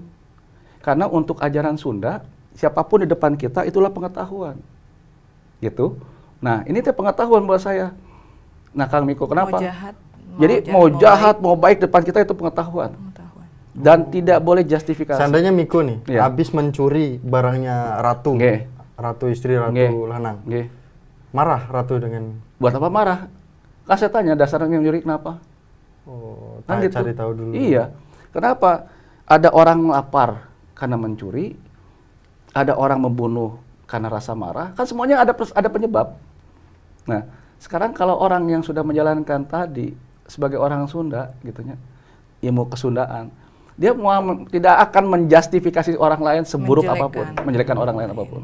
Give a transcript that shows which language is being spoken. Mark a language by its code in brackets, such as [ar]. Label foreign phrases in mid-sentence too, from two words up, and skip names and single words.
[id] Karena untuk ajaran Sunda, siapapun di depan kita itulah pengetahuan. Gitu. Nah, ini teh pengetahuan buat saya. Nah, Kang Miko, kenapa? Mau jahat, mau baik depan kita itu pengetahuan. Dan tidak boleh justifikasi. Seandainya Miko nih, habis mencuri barangnya Ratu. Ratu istri, Ratu lanang. Marah Ratu dengan... Buat apa marah? Kan saya tanya dasarnya nyuri kenapa? Oh, Kan gitu. cari tahu dulu. Iya. Kenapa? Ada orang lapar karena mencuri, ada orang membunuh karena rasa marah, kan semuanya ada penyebab. Nah, sekarang kalau orang yang sudah menjalankan tadi sebagai orang Sunda gitunya, ilmu kesundaan, dia tidak akan menjustifikasi orang lain seburuk apapun, menjelekkan orang lain apapun.